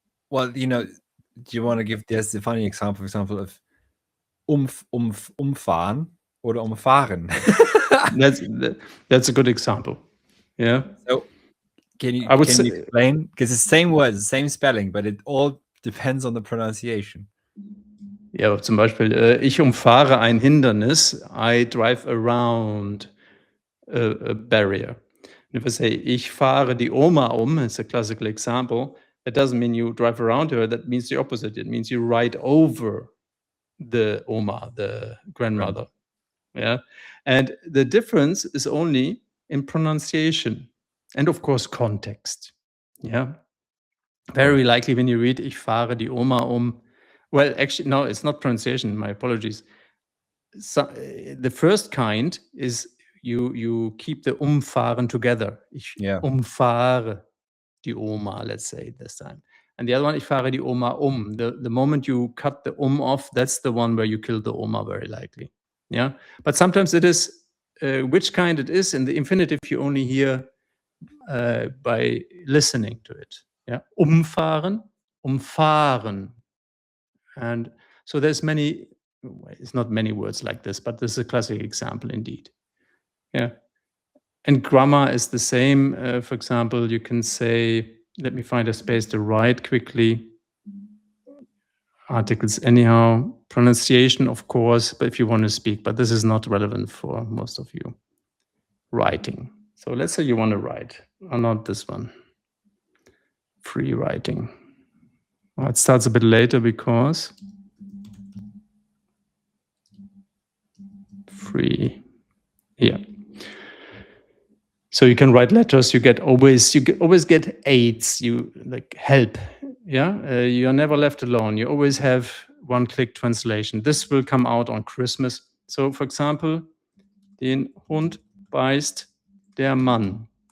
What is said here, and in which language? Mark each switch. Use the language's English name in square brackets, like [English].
[English] Well, do you want to give this a funny example, for example, of [German] umfahren oder umfahren? [English] That's a good example. Yeah. So can you explain? Because it's the same words, the same spelling, but it all depends on the pronunciation. [German] Ja, zum Beispiel, ich umfahre ein Hindernis. [English] I drive around a barrier. And if I say, [German] ich fahre die Oma [English] it's a classical example. That doesn't mean you drive around her. That means the opposite. It means you ride over the Oma, the grandmother. Yeah. And the difference is only in pronunciation and, of course, context. Yeah. Very likely when you read, [German] ich fahre die Oma [English] well, actually, no, it's not pronunciation. My apologies. So, the first kind is you keep the umfahren together. [German] Ich umfahre die Oma, [English] let's say this time. And the other one, [German] ich fahre die Oma um. [English] The moment you cut the off, that's the one where you kill the Oma, very likely. Yeah, but sometimes it is, which kind it is, in the infinitive you only hear by listening to it. Yeah, umfahren, umfahren. And so there's many, it's not many words like this, but this is a classic example indeed. Yeah. And grammar is the same. For example, you can say, let me find a space to write quickly. Articles anyhow, pronunciation, of course, but if you want to speak, but this is not relevant for most of you. Writing. So let's say you want to write, or not this one. Free writing. Well, it starts a bit later because free, yeah. So you can write letters. You always get aids. You like help. Yeah, you are never left alone. You always have one-click translation. This will come out on Christmas. [German] So, for example, den Hund beißt der Mann.